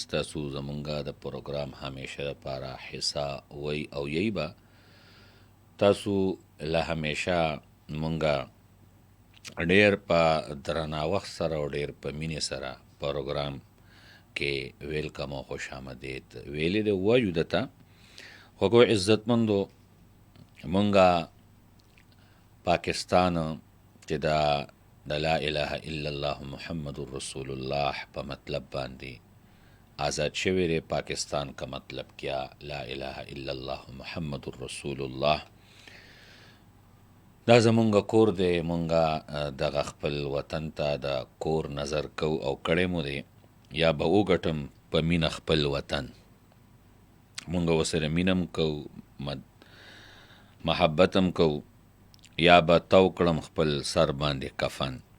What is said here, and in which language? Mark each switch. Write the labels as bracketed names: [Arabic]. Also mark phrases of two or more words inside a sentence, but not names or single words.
[Pashto] تاسو زمونږه د پروګرام همیشه لپاره حصہ وی او یی به تاسو له همیشه مونږه ډیر په درناوښت سره او ډیر په مینې سره پروګرام کې ویلکم او خوش آمدید ویلې د وایو دته. خوږو عزتمندو، مونږه پاکستان چې د [Arabic] لا اله الا الله محمد رسول الله [Pashto] په مطلب باندې آزاد شوی دی. [Urdu] پاکستان کا مطلب کیا؟ [Arabic] لا اله الا الله محمد رسول الله. [Pashto] دا زمونږ کور دی. مونږه دغه خپل وطن ته د کور نظر کو او کړی مو دی، یا به وګټم په مینه خپل وطن. مونږ ورسره مینم کو، محبتم کو، یا به تو کړم خپل سر باندې کفن.